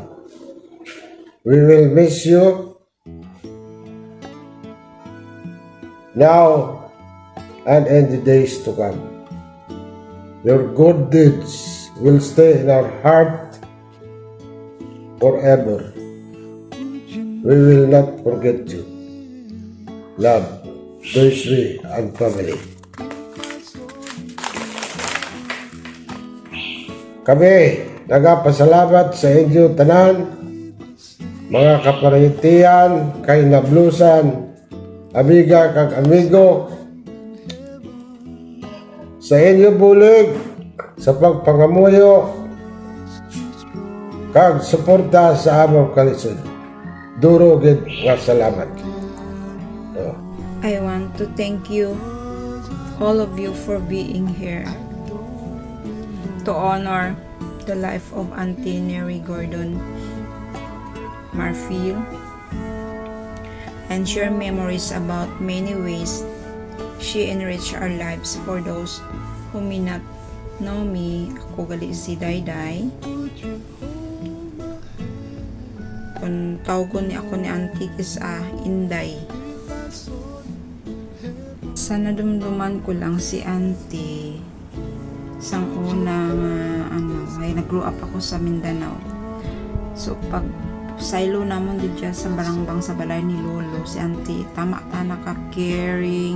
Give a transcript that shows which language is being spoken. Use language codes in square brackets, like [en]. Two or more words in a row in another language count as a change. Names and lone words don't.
[en] We will miss you now and in the days to come. Your good deeds will stay in our heart forever. We will not forget you. Love, Joyce and family. [hil] Kami nagapasalamat sa inyo tanan, mga kaparitian, kay nablusan, amiga kag amigo, sa inyo bulig, sa pagpangamuyo, kag suporta sa among kalisod. Duro gid nga salamat. [en] I want to thank you, all of you, for being here. to honor the life of Auntie Neri Gordon Marfil and share memories about many ways she enriched our lives. For those who may not know me, [hil] ako gali si Dayday. Kung tawgon ni ako ni Auntie is Inday. Sa nadumduman ko lang si Auntie sang unang ay nag-grow up ako sa Mindanao. So pag silo namon dito sa barangbang sa balay ni Lolo, si Auntie tama ta naka-caring.